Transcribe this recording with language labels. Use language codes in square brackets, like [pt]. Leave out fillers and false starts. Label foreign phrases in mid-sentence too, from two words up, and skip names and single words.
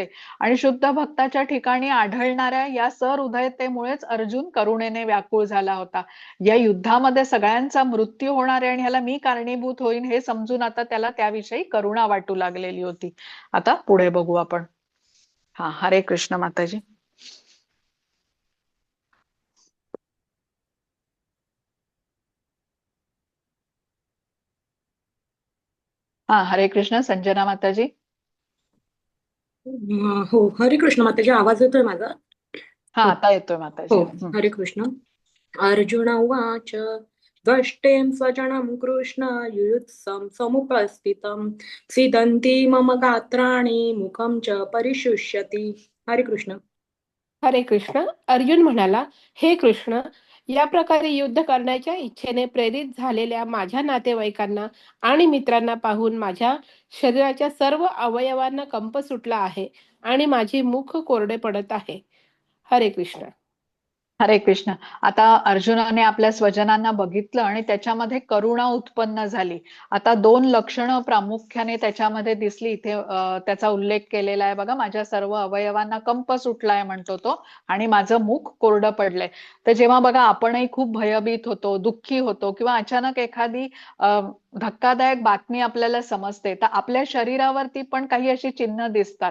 [mr] आणि शुद्ध भक्ताच्या ठिकाणी आढळणाऱ्या या सहृदयतेमुळेच अर्जुन करुणेने व्याकुळ झाला होता. या युद्धामध्ये सगळ्यांचा मृत्यू होणार आहे आणि ह्याला मी कारणीभूत होईन हे समजून आता त्याला त्याविषयी करुणा वाटू लागलेली होती. आता पुढे बघू आपण. हा, हरे कृष्ण माताजी. हा, हरे कृष्ण संजना माताजी. हो, हरे कृष्ण माताजी. आवाज येतोय माझा? हा, आता येतोय माताजी. हो, हरे कृष्ण. [sa] अर्जुन उवाच द्वष्टें स्वजनं कृष्ण युयुत्सं समुपस्थितं सीदन्ति मम गात्राणि मुखं च परिशुष्यति. [mr] हरे कृष्ण. हरे कृष्ण. अर्जुन म्हणाला, हे कृष्ण, या प्रकारे युद्ध करण्याच्या इच्छेने प्रेरित झालेल्या माझ्या नातेवाईकांना आणि मित्रांना पाहून माझ्या शरीराच्या सर्व अवयवांना कंप सुटला आहे आणि माझे मुख कोरडे पडत आहे. हरे कृष्ण. हरे कृष्ण. आता अर्जुनाने आपल्या स्वजनांना बघितलं आणि त्याच्यामध्ये करुणा उत्पन्न झाली. आता 2 लक्षणं प्रामुख्याने त्याच्यामध्ये दिसली. इथे त्याचा उल्लेख केलेला आहे बघा, माझ्या सर्व अवयवांना कंप सुटलाय म्हणतो तो, आणि माझं मुख कोरडं पडलंय. तर जेव्हा बघा आपणही खूप भयभीत होतो, दुःखी होतो, किंवा अचानक एखादी धक्कादायक बातमी आपल्याला समजते, तर आपल्या शरीरावरती पण काही अशी चिन्ह दिसतात.